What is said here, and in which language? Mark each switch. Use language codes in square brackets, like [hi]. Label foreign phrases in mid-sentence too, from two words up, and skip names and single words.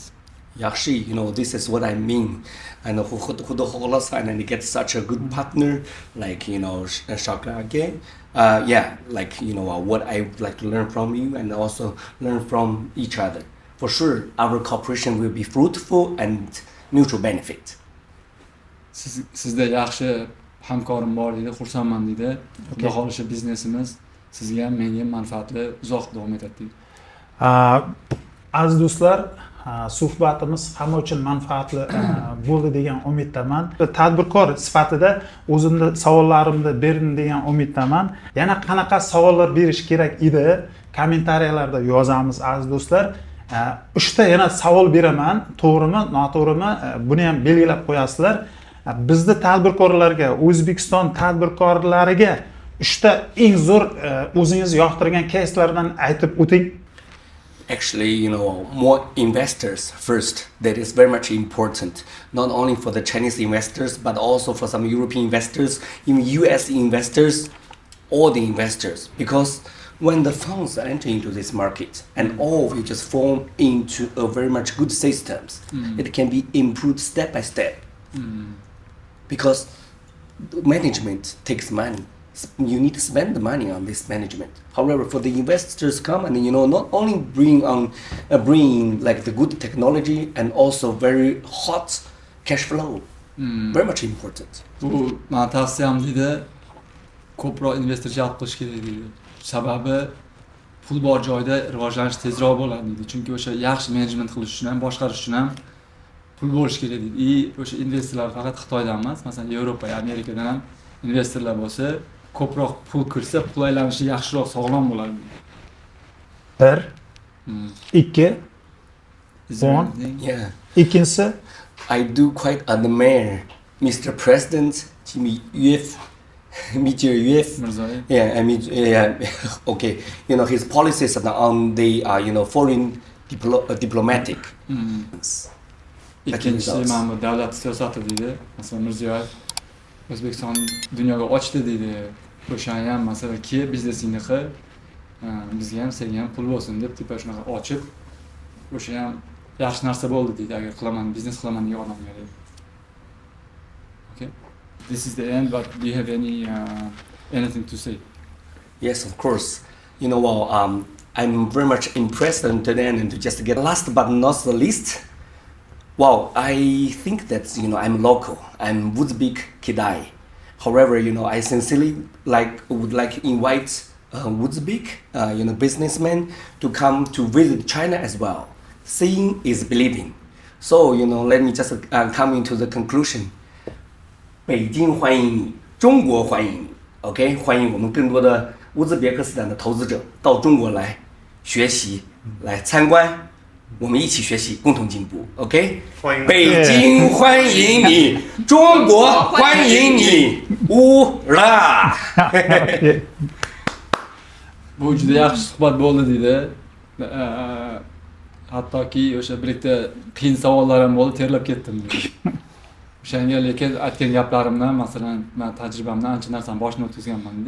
[en] Yaxshi, this is what I mean. And [uz] Xudo xolasa, [en] and get such a good partner like Shaka again. Like what I would like to learn from you and also learn from each other. For sure, our cooperation will be fruitful and mutual benefit. [uz] Sizda yaxshi hamkorim bor deydi, xursandman deydi. Xudo xolasa biznesimiz sizga ham menga ham manfaatli uzoq davom etadi deydi. Aziz do'stlar, suhbatimiz hamma uchun manfaatli bo'ldi degan umiddaman. Tadbirkor sifatida o'zimni savollarimni berdim degan umiddaman. Yana qanaqa savollar berish kerak edi, kommentariyalarda yozamiz aziz do'stlar. 3 ta yana savol beraman, to'g'rimi, noto'g'rimi, buni ham belgilab qo'yasizlar. Bizda tadbirkorlarga, O'zbekiston tadbirkorlariga 3 ta eng zo'r o'zingiz yoqtirgan case'lardan aytib o'ting. [en] Actually, more investors first. That is very much important. Not only for the Chinese investors, but also for some European investors, even US investors, all the investors. Because when the funds enter into this market and all of it just form into a very much good systems, it can be improved step by step. Because management takes money. You need to spend the money on this management. However, for the investors come and not only bring like the good technology and also very hot cash flow. Very much important. [uz] Bu men tavsiyam deydi, ko'proq investor jalb qilish kerak deydi. Sababi pul bor joyda rivojlanish tezroq bo'ladi deydi. Chunki o'sha yaxshi management qilish uchun ham, boshqarish uchun ham pul bo'lish kerak deydi. O'sha investorlar faqat Xitoydan emas, masalan Yevropa, Amerikadan ham investorlar bo'lsa, ko'proq pul kirsa, pul aylanishi yaxshiroq, sog'lom bo'ladi. 1 2 [en] Yeah. [uz] Ikkinchisi, [en] I do quite admire Mr. President Mr. Yef. Mirzoyev. Okay. His policies on the foreign diplomatic. [uz] Ikkinchisi mana bu davlat siyosati deydi. Masalan Mirziyoyev O'zbekiston dunyoga ochdi deydi. O'shani ham masalan, biznesingni qil, bizga ham senga ham pul bo'lsin deb tipa shunaqa ochib o'sha ham yaxshi narsa bo'ldi deydi agar qilaman biznes qilaman degan odamga deydi. [en] Okay, this is the end, but do you have anything to say? Yes, of course. You know, well, I'm very much impressed today, and to just get last but not the least, wow, I think that, you know, I'm local. I'm Uzbek Kidai. However, you know, I sincerely would like invite Uzbek, you know, businessmen to come to visit China as well. Seeing is believing. So, you know, let me just come into the conclusion. [zh] 北京欢迎你，中国欢迎你。OK， 欢迎我们更多的乌兹别克斯坦的投资者到中国来学习、来参观，我们一起学习，共同进步。OK，欢迎北京欢迎你，中国欢迎你，乌拉。 [uz] Bu juda yaxshi suhbat bo'ldi deydi. Hattoki o'sha bir ikkita qiyin savollar ham bo'ldi, terlab ketdim deydi. O'shanga lekin aytgan gaplarimdan, masalan, men tajribamdan ancha narsani boshdan o'tkazganman deydi.